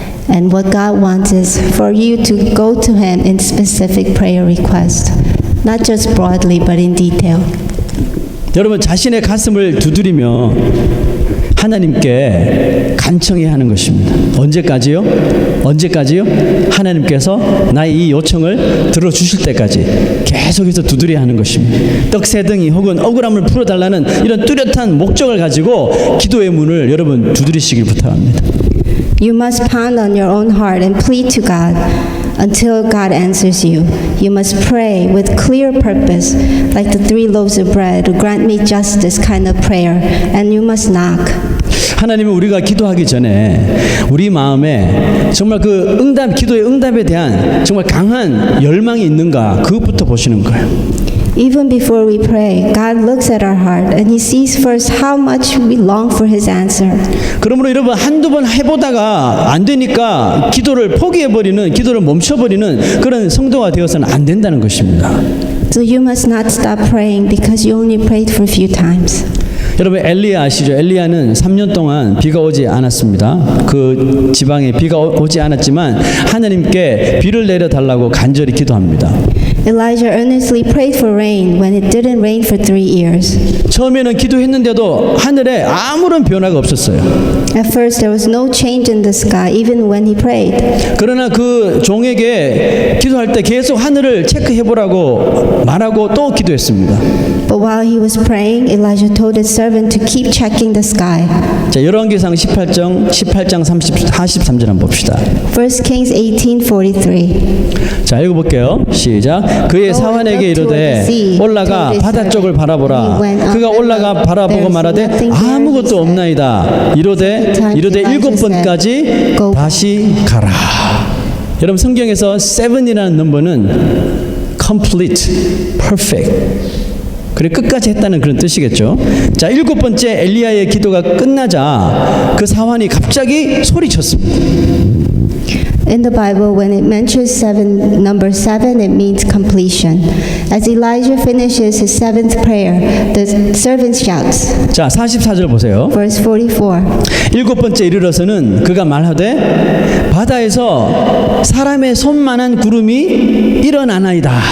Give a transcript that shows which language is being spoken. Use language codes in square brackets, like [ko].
[en] And what God wants is for you to go to Him in specific prayer requests, not just broadly, but in detail. [ko] 여러분 자신의 가슴을 두드리며 하나님께 간청해야 하는 것입니다. 언제까지요? 언제까지요? 하나님께서 나의 이 요청을 들어주실 때까지 계속해서 두드려야 하는 것입니다. 떡 세 덩이 혹은 억울함을 풀어달라는 이런 뚜렷한 목적을 가지고 기도의 문을 여러분 두드리시길 부탁합니다. [en] You must pound on your own heart and plead to God until God answers you. You must pray with clear purpose, like the 3 loaves of bread, to grant me justice kind of prayer, and you must knock. [ko] 하나님은 우리가 기도하기 전에 우리 마음에 정말 그 기도의 응답에 대한 정말 강한 열망이 있는가 그것부터 보시는 거예요. [en] Even before we pray, God looks at our heart and He sees first how much we long for His answer. [ko] 그러므로 여러분 한두 번 해보다가 안 되니까 기도를 포기해버리는, 기도를 멈춰버리는 그런 성도가 되어서는 안 된다는 것입니다. [en] So you must not stop praying because you only prayed for a few times. [ko] 여러분 엘리야 아시죠? 엘리야는 3년 동안 비가 오지 않았습니다. 그 지방에 비가 오지 않았지만 하나님께 비를 내려달라고 간절히 기도합니다. [en] Elijah earnestly prayed for rain when it didn't rain for 3 years. [ko] 처음에는 기도했는데도 하늘에 아무런 변화가 없었어요. [en] At first there was no change in the sky even when he prayed. [ko] 그러나 그 종에게 기도할 때 계속 하늘을 체크해보라고 말하고 또 기도했습니다. [en] But while he was praying, Elijah told his servant to keep checking the sky. [ko] 자, 열왕기상 18장 43절 한번 봅시다. [en] 1 Kings 18:43. [ko] 자, 읽어볼게요. 시작. 그의 사환에게 이르되 올라가 바다 쪽을 바라보라. 그가 올라가 바라보고 말하되 아무것도 없나이다. 이르되 7번까지 다시 가라. 여러분 성경에서 7이라는 넘버는 [en] complete, perfect. [ko] 그래 끝까지 했다는 그런 뜻이겠죠. 자, 7번째 엘리야의 기도가 끝나자 그 사환이 갑자기 소리쳤습니다. [en] In the Bible, when it mentions number 7, it means completion. As Elijah finishes his 7th prayer, the servant shouts. [ko] 자, 44절 보세요. [en] Verse 44. [ko] 7번째 이르러서는 그가 말하되 바다에서 사람의 손만한 구름이 일어나나이다.